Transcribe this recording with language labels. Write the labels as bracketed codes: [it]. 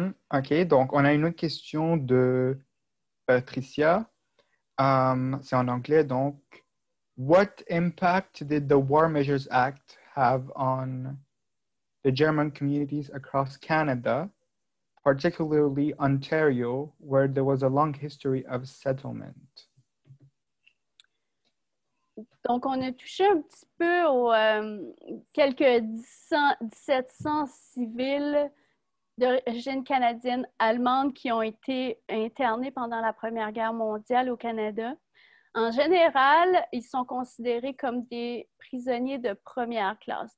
[fr] OK, donc on a une autre question de Patricia. C'est en anglais, donc. [en] What impact did the War Measures Act have on the German communities across Canada, particularly Ontario, where there was a long history of settlement? [fr] Donc, on a touché un petit peu aux quelques 1700 civils d'origine canadienne-allemande qui ont été internés pendant la Première Guerre mondiale au Canada. En général, ils sont considérés comme des prisonniers de première classe.